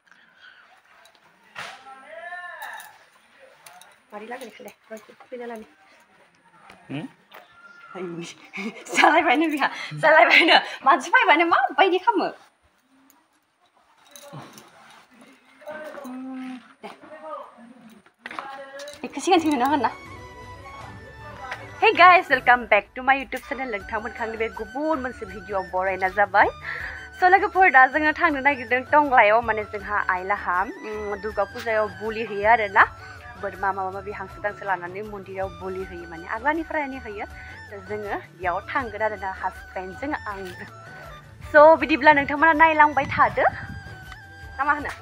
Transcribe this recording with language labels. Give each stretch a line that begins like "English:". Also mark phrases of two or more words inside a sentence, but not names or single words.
Bodo: मारै लागायखोलाय फैना लानि जालायबायनो बिहा जालायबायनो मानसि फैबानो माबायदि खालामो बेखौ सिगांथिं होनो हागोन ना
English: Hey guys, welcome back to my YouTube channel.
Bodo: नोंथांमोनखौ बे गुबुन मोनसे भिडिअ बरायना जाबाय स' लोगोफोर दा जोङो थांनो नागिरदों टंलायाव माने जोंहा आइलाहा दुर्गा फुजायाव बुलि होयो आरोना बोरमा माबा माबि हांसो दांसो लानानै मन्दिराव बुलि होयो माने आग्लानिफ्रायनो होयो जोङो बेयाव थांगोन आरोना हासबेन्डजों आंजों स' बिदिब्ला नोंथांमोना नायलांबाय थादो ना मा होनो